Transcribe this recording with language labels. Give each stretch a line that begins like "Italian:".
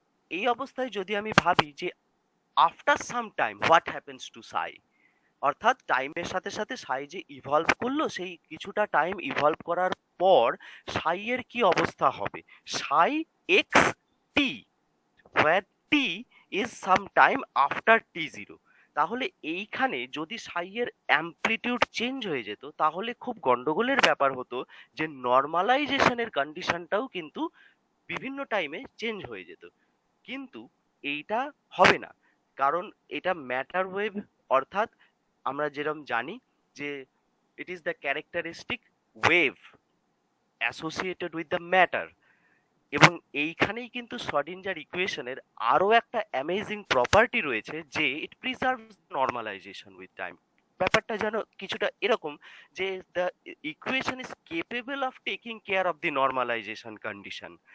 Bangla: এই অবস্থায় যদি আমি ভাবি যে
English: after some time what happens to psi,
Bangla: অর্থাৎ টাইমের সাথে সাথে সাই যে ইভলভ করলো, সেই কিছুটা টাইম ইভলভ করার পর সাইয়ের কি অবস্থা হবে, সাই x T,
English: where t is some time after t0,
Bangla: তাহলে এইখানে যদি সাইয়ের অ্যাম্প্লিটিউড চেঞ্জ হয়ে যেত তাহলে খুব গন্ডগোলের ব্যাপার হতো যে নর্মালাইজেশনের কন্ডিশনটাও কিন্তু বিভিন্ন টাইমে চেঞ্জ হয়ে যেত। কিন্তু এইটা হবে না, কারণ এটা ম্যাটার ওয়েভ, অর্থাৎ আমরা যেরকম জানি যে
English: it is the characteristic wave associated with the matter.
Bangla: এবং এইখানেই কিন্তু শ্রোডিঞ্জার ইকুয়েশনের আরো একটা অ্যামেজিং প্রপার্টি রয়েছে যে
English: It preserves normalization with time.
Bangla: ব্যাপারটা যেন কিছুটা এরকম যে
English: The equation is capable of taking care of the normalization condition.